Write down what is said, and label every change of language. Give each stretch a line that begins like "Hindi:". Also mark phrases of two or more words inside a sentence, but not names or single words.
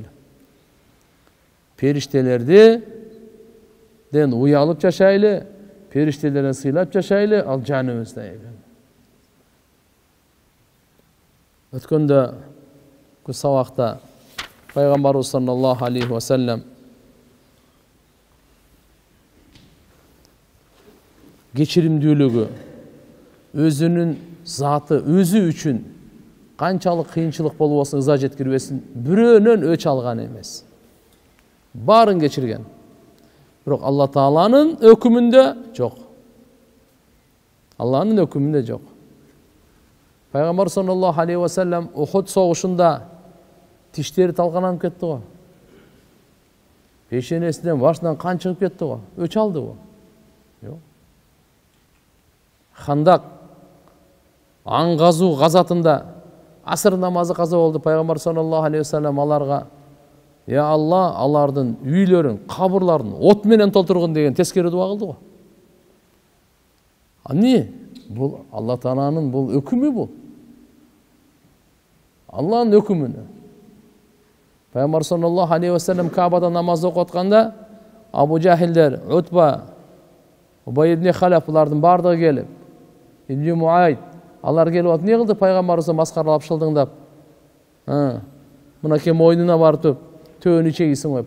Kyrgyz: Периштелерден уялып жашайлы, периштелерден сыйлап жашайлы, ал жаныбызда экен. Өткөндө көз сабакта пайгамбарыбыз
Arabic: صلى الله عليه وسلم
Kyrgyz: кечиримдүүлүгү, өзүнүн заты, өзү үчүн канчалык кыйынчылык болбосун, ыза жеткирбесин, бирөөнөн өч алган эмес. Барын кечирген. Бирок Алла Тааланын өкүмүндө жок. Алланын өкүмүндө жок. Пайгамбар
Arabic: صلى الله عليه وسلم
Kyrgyz: Ухуд согушунда тиштери талкаланып кетти го. Пешенесинен, башынан кан чыгып кетти го. Өч алды го. Жок. Хандак аңгазуу газатында асыр намазы каза болду. Пайгамбар
Arabic: صلى الله عليه وسلم
Kyrgyz: аларга: "Я Алла, алардын үйлөрүн, кабырларын от менен толтургун" деген тескери дуа кылды го. Аны бул Алла Тааланын бул өкүмү бул. Алланын өкүмүнө. Пайгамбар
Arabic: صلى الله عليه وسلم
Kyrgyz: Кабада намаз окуп атканда Абу Жахилдер, Утба, Убай ибн Халаф булардын бардыгы келип, Ибн Муайд алар келип атып, "Не кылды пайгамбарыбызды маскаралап шылдыңдап? Мына кем мойнуна барып төөнү чегисиң ғой."